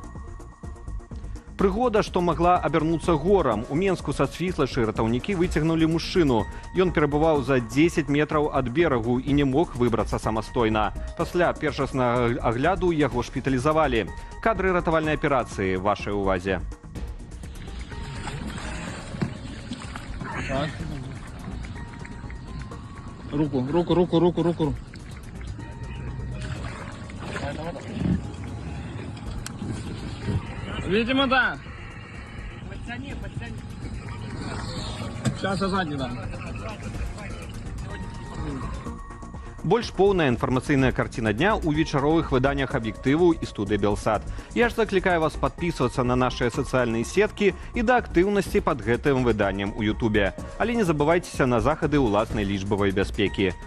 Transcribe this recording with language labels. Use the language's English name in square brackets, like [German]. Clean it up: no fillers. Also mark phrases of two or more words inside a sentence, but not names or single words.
[Belarusian] Прыгода, што магла абярнуцца горам. У Менску са свіслачы ратаўнікі выцягнулі мужчыну. Ён перабываў за 10 метраў ад берагу і не мог выбрацца самастойна. Пасля першаснага агляду яго шпіталізавалі. Кадры ратавальнай аперацыі вашай увазе. [Russian] Руку. Видимо, да. Подтяни. Сейчас я сзади дам. [Belarusian] Больш поўная інфармацыйная карціна дня ў вечаровых выданнях аб'ектыву і студыі Белсат. Я ж заклікаю вас падпісвацца на нашыя сацыяльныя сеткі і да актыўнасці пад гэтым выданнем у Ютубе. Але не забывайцеся на захады ўласнай лічбавай бяспекі.